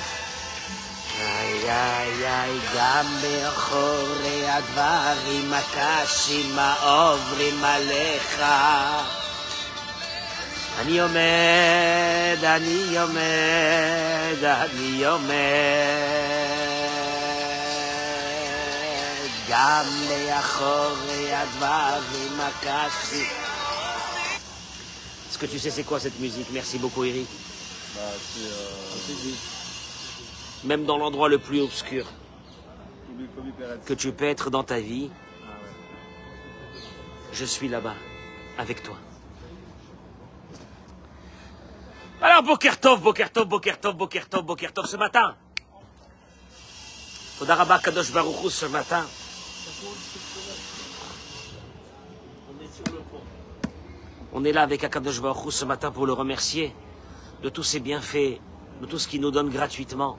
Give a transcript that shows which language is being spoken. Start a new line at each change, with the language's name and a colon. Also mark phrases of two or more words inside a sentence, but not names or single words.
Hebrew: איי איי איי גם מאחורי הדברים הקשים העוברים עליך אני עומד, אני עומד, אני עומד גם מאחורי הדברים הקשים.
French: Est-ce que tu sais c'est quoi cette musique? Merci beaucoup Eric. Même dans l'endroit le plus obscur que tu peux être dans ta vie, je suis là-bas avec toi. Alors,
Hebrew: בוקר טוב בוקר טוב בוקר טוב בוקר טוב בוקר טוב,
French: ce matin.
Hebrew: תודה רבה קדוש ברוך הוא,
French: ce matin. On est là avec
Hebrew: הקדוש ברוך הוא
French: ce matin pour le remercier de tous ses bienfaits, de tout ce qu'il nous donne gratuitement.